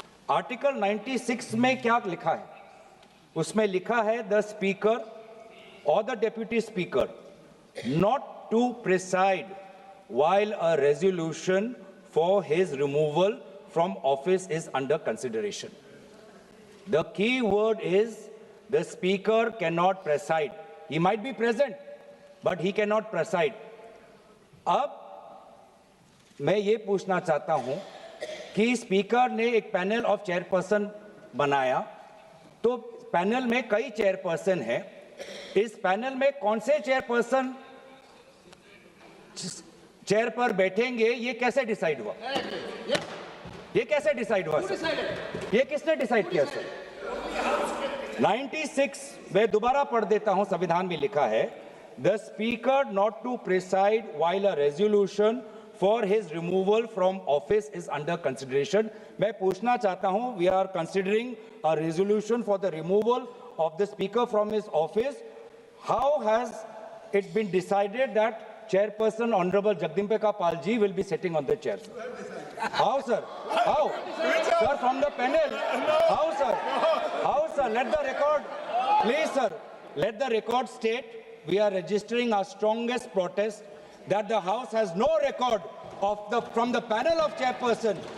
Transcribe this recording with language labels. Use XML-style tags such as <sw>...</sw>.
<hi>Article 96 में क्या लिखा है?</hi> <en>उसमें लिखा है द स्पीकर और the deputy speaker not to preside while a resolution for his removal from office is under consideration. The key word is the speaker cannot preside. He might be present, but he cannot preside.</en> <hi>अब मैं ये पूछना चाहता हूं कि speaker ने एक panel of chairperson बनाया, तो पैनल में कई चेयरपर्सन है। इस पैनल में कौन से चेयरपर्सन चेयर पर बैठेंगे, ये कैसे डिसाइड हुआ? ये कैसे डिसाइड हुआ सर? ये किसने डिसाइड किया सर? 96 मैं दोबारा पढ़ देता हूं, संविधान में लिखा है,</hi> <en>The speaker not to preside while a resolution for his removal from office is under consideration.</en> <hi>मैं पूछना चाहता हूं,</hi> <en>We are considering a resolution for the removal of the speaker from his office. How has it been decided that Chairperson Honorable Jagdimbeka Pal ji will be sitting on the chair, sir? How, sir? How? Sir, from the panel? How, sir? How, sir? Let the record, please, sir, let the record state we are registering our strongest protest that the House has no record of from the panel of chairperson.</en>